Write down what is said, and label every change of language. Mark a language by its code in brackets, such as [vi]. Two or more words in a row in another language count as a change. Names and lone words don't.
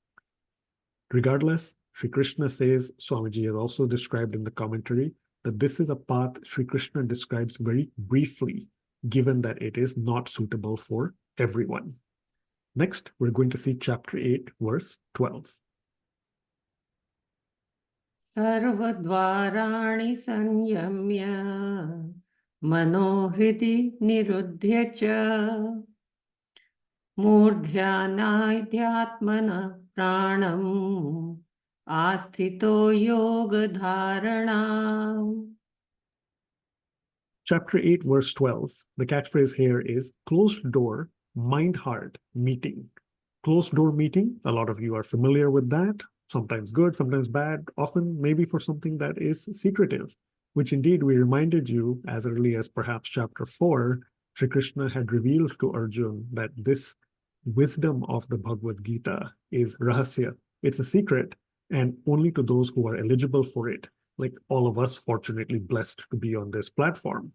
[en] Regardless, Sri Krishna says, Swamiji has also described in the commentary, that this is a path Sri Krishna describes very briefly, given that it is not suitable for everyone. Next, we're going to see Chapter 8, verse 12. [sa] Sarvadvarani sanyamya manohridi niruddhya cha murdhyanaidyatmana pranam asthito yoga dharana. [en] Chapter 8, verse 12. The catchphrase here is closed door, mind-heart meeting. Closed door meeting, a lot of you are familiar with that. Sometimes good, sometimes bad, often maybe for something that is secretive, which indeed we reminded you as early as perhaps Chapter 4, Sri Krishna had revealed to Arjun that this wisdom of the Bhagavad Gita is rahasya, It's a secret, and only to those who are eligible for it, like all of us, fortunately blessed to be on this platform.